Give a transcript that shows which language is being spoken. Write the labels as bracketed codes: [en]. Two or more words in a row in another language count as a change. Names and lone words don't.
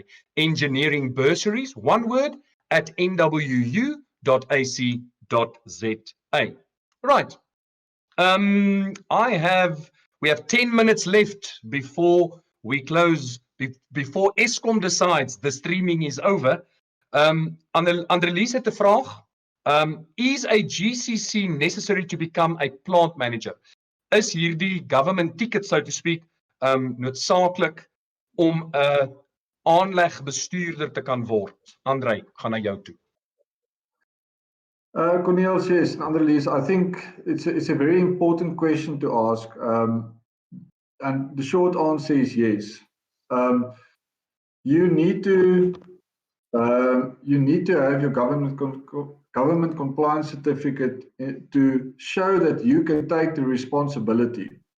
[en] Engineering bursaries, one word, at nwu.ac.za. Right. We have 10 minutes left before we close, before Eskom decides the streaming is over. [af] Andrelies het 'n vraag. [en] Is a GCC necessary to become a plant manager? [af] Is hierdie [en] government ticket, so to speak, [af] noodsaaklik om 'n aanlegbestuurder te kan word? Andrei, gaan na jou toe. Corneels, [en] yes, and Annelies, I think it's a very important question to ask, and the short answer is yes. You need to have your government compliance certificate to show that you can take the responsibility.